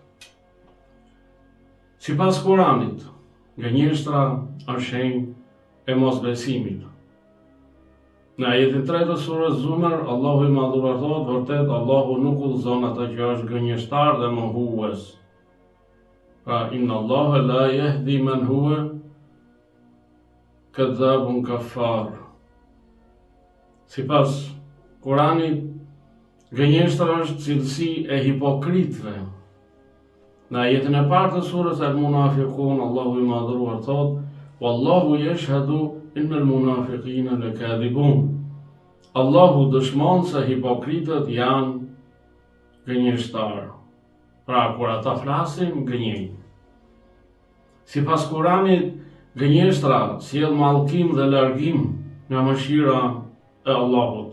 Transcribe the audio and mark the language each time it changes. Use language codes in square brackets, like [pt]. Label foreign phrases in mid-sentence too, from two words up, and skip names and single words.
[sq] Sipas Kuranit, gënjeshtra është shenjë e mosbesimit. Në ajetin 3 të surës Zumar, Allahu i madhuar thotë, vërtet Allahu nuk udhëzon atë që është gënjeshtar dhe mohues. Pra, [ar] إن الله لا يهدي من هو كاذب كفار. [sq] Sipas Kuranit, gënjeshtra është cilësi e hipokritëve. Në ajetin e parë të surës Al-Munafiqun, Allahu i madhuar thotë, [ar] والله يشهد إن المنافقين لكاذبون. [sq] Allahu dëshmon se hipokritët janë gënjeshtarë. Pra, kur ata flasin, gënjejnë. Sipas Kuranit, gënjeshtra sjell mallkim dhe largim nga mëshira e Allahut.